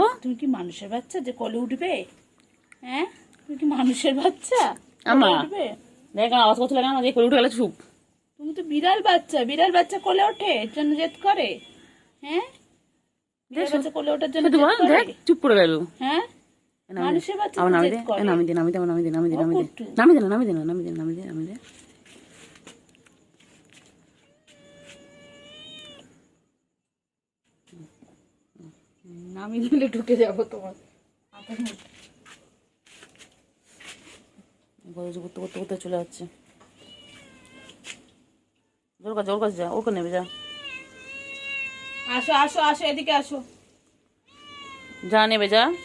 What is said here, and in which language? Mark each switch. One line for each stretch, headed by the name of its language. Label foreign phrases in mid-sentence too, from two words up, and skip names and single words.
Bangla: তুমি কি মানুষের বাচ্চা যে কোলে উঠবে? হ্যাঁ, তুমি কি মানুষের বাচ্চা আমা উঠবে? দেখ আওয়াজ করতে লাগে না, যে কোলে উঠে গেলে চুপ। তুমি তো বিড়াল বাচ্চা, বিড়াল বাচ্চা কোলে ওঠে এর জন্য জেদ করে? হ্যাঁ, বিড়াল বাচ্চা কোলে ওঠার জন্য জেদ করে? দেখ চুপ করে গেল। হ্যাঁ, মানুষের বাচ্চা আবার তো নামি জেদ দে, করে। নামি দে, নামি দে, নামি দে, নামি দে, নামি দে, কুট্টু। নামি দে, নামি দে, নামি দে, নামি দে, নামি দে, নামি দে। আমি দিলে ঢুকে যাবো তোমার হাতের মধ্যে। গরজ করতে করতে করতে চলে যাচ্ছে। ওর কাছে যা, ওকে নেবে যা। আসো আসো আসো, এদিকে আসো। যা নেবে যা,